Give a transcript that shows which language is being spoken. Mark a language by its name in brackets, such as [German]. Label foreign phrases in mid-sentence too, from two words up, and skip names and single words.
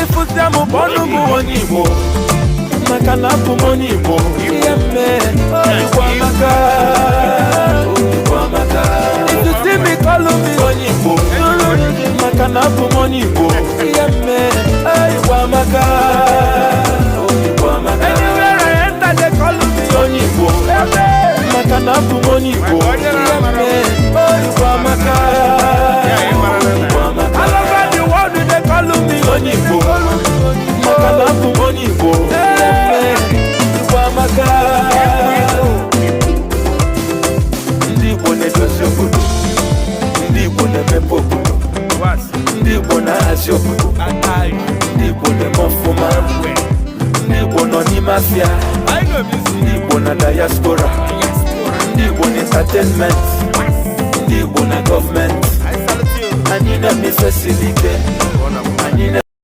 [Igbo] Asia mo bonu mu onye Igbo maka na abụ m onye Igbo ihe mme Igbo amaka Igbo amaka [English] if you see me call me [Igbo] onye Igbo maka na abụ m onye Igbo ihe mme Igbo amaka Igbo amaka [English] anywhere I enter they call me [Igbo] onye Igbo maka na abụ m onye Igbo ihe mme Igbo amaka [English] all over the world they call me [Igbo] onye Igbo maka na abụ m onye Igbo Igbo amaka ndị Igbo na-edozi obodo ndị Igbo na-emepe obodo ndị Igbo na-ahazi obodo ndị Igbo na-eme ọfụma ndị Igbo nọ n'ime afịa ndị Igbo na diaspora ndị Igbo na entertainment ndị Igbo na gọọmenti anyị na-eme ife siri ike anyị